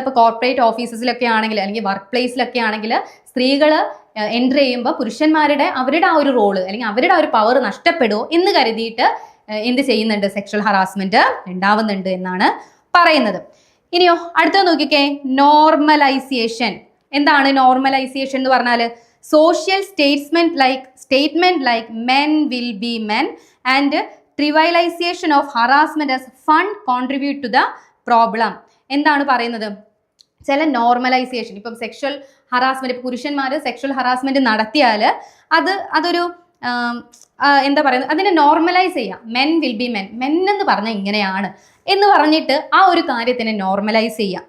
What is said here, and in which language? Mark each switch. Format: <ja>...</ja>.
<ml>അപ്പോൾ കോർപ്പറേറ്റ് ഓഫീസസിലൊക്കെ ആണെങ്കിൽ അല്ലെങ്കിൽ വർക്ക് പ്ലേസിലൊക്കെ ആണെങ്കിൽ സ്ത്രീകൾ എൻ്റർ ചെയ്യുമ്പോൾ പുരുഷന്മാരുടെ അവരുടെ ആ ഒരു റോള് അല്ലെങ്കിൽ അവരുടെ ആ ഒരു പവർ നഷ്ടപ്പെടുമോ എന്ന് കരുതിയിട്ട് എന്ത് ചെയ്യുന്നുണ്ട്, സെക്ഷൽ ഹറാസ്മെന്റ് ഉണ്ടാവുന്നുണ്ട് എന്നാണ് പറയുന്നത്. ഇനിയോ അടുത്തത് നോക്കിക്കേ, നോർമലൈസേഷൻ. എന്താണ് നോർമലൈസേഷൻ എന്ന് പറഞ്ഞാൽ?</ml> <en>Social statement like men will be men and trivialization of harassment as fun contribute to the problem.</en> <ml>എന്താണ് പറയുന്നത്? ചില നോർമലൈസേഷൻ, ഇപ്പം സെക്ഷൽ ഹറാസ്മെന്റ്, പുരുഷന്മാർ സെക്ഷൽ ഹറാസ്മെന്റ് നടത്തിയാൽ അതൊരു എന്താ പറയുന്നത്, അതിനെ നോർമലൈസ് ചെയ്യാം.</ml> <en>men will be men,</en> <ml>men എന്ന് പറഞ്ഞാൽ ഇങ്ങനെയാണ് എന്ന് പറഞ്ഞിട്ട് ആ ഒരു കാര്യത്തിനെ നോർമലൈസ് ചെയ്യാം.</ml>